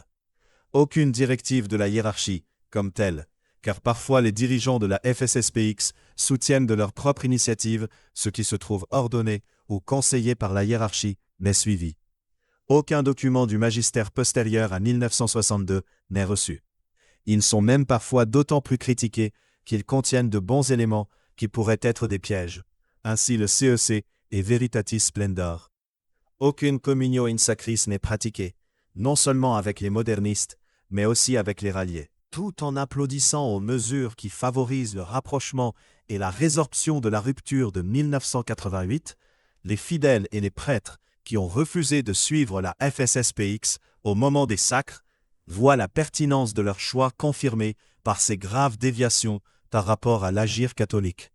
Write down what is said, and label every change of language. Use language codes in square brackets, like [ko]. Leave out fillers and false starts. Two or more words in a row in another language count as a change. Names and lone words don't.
[fr] Aucune directive de la hiérarchie, comme telle, car parfois les dirigeants de la FSSPX soutiennent de leur propre initiative ce qui se trouve ordonné ou conseillé par la hiérarchie, n'est suivi. Aucun document du magistère postérieur à 1962 n'est reçu. Ils sont même parfois d'autant plus critiqués qu'ils contiennent de bons éléments qui pourraient être des pièges. Ainsi le CEC et Veritatis Splendor. Aucune [la] communio in sacris [fr] n'est pratiquée, non seulement avec les modernistes, mais aussi avec les ralliés. Tout en applaudissant aux mesures qui favorisent le rapprochement et la résorption de la rupture de 1988, les fidèles et les prêtres qui ont refusé de suivre la FSSPX au moment des sacres, voient la pertinence de leur choix confirmée par ces graves déviations par rapport à l'agir catholique.